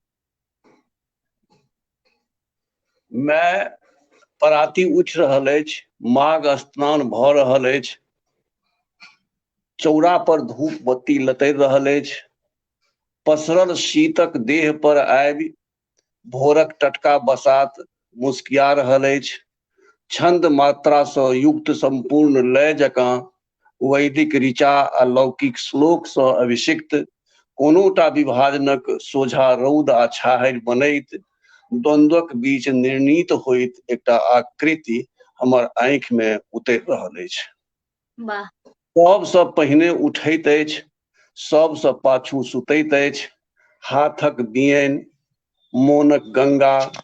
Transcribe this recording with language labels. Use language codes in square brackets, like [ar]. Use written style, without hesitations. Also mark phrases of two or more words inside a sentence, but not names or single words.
[mai] मैं पराती उठि रहल अछि, माघ स्नान भऽ रहल अछि, चौरा पर धूप बत्ती लतरि रहल अछि, पसरल शीतक देह पर आबि भोरक टटका बसात मुस्किया रहल अछि, छंद मात्रा सँ युक्त संपूर्ण लय जकाँ वैदिक ऋचा आ लौकिक श्लोक सँ अभिषिक्त कोनोटा विभाजनक सोझा रौद आ छाहरि बनैत द्वंद्वक बीच निर्णीत होइत एकटा आकृति हमर आँखि में उतरि रहल अछि। वाह। सबसँ पहिने उठैत अछि, सबसँ पाछू सुतैत अछि, हाथक बियैन मोनक गंगा